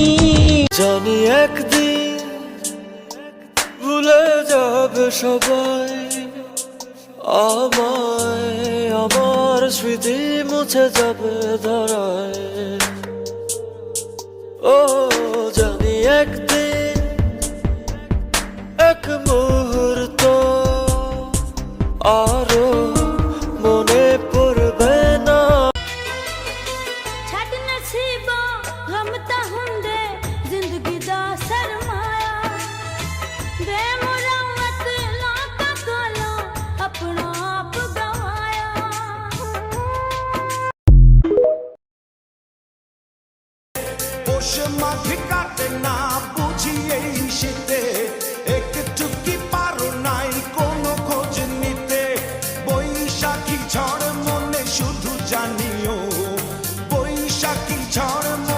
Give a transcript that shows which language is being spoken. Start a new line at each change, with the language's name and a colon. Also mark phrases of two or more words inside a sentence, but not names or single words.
Bangla: জানি একদিন ভুলে যাবে সবাই আমায়, আমার স্মৃতি মুছে যাবে ধরায়। ও জানি একদিন এক মুহূর্ত আরো মনে পড়বে না।
Punjabi: ਛੱਡ ਨਸੀਬਾਂ ਗਮ ਤਾਂ ਹੁੰਦੇ ਜ਼ਿੰਦਗੀ ਦਾ ਸਰਮਾਇਆ, ਬੇਮੁਰਵਤ ਲੋਕਾਂ ਕੋਲੋਂ ਆਪਣਾ ਆਪ ਗਵਾਇਆ।
Bangla: বসে মাঠে কাটে না বুঝি এই শীতে, একটু কি পারো নাই কোনো খোঁজ নিতে। বৈশাখী ঝড় মনে শুধু জানিও, বৈশাখী ঝড়